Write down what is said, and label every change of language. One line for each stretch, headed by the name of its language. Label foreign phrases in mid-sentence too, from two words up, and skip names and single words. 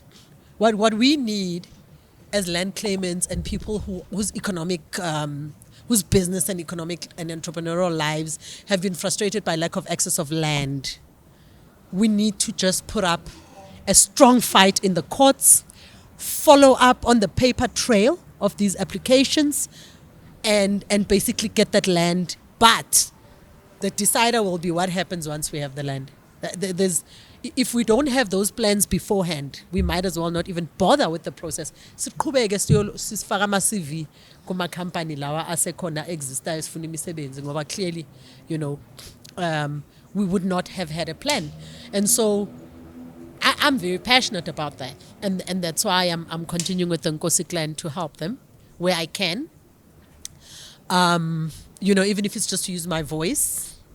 English: What we need as land claimants and people whose economic, whose business and economic and entrepreneurial lives have been frustrated by lack of access of land, we need to just put up a strong fight in the courts, follow up on the paper trail of these applications, and basically get that land. But the decider will be what happens once we have the land. If we don't have those plans beforehand, we might as well not even bother with the process.
Zulu: Siqhubeke sifaka ama-CV kuma-company lawa asekhona existayo sifuna imisebenzi ngoba
English: clearly, we would not have had a plan. And so I'm very passionate about that. And that's why I'm continuing with the Nkosi clan to help them where I can. Even if it's just to use my voice.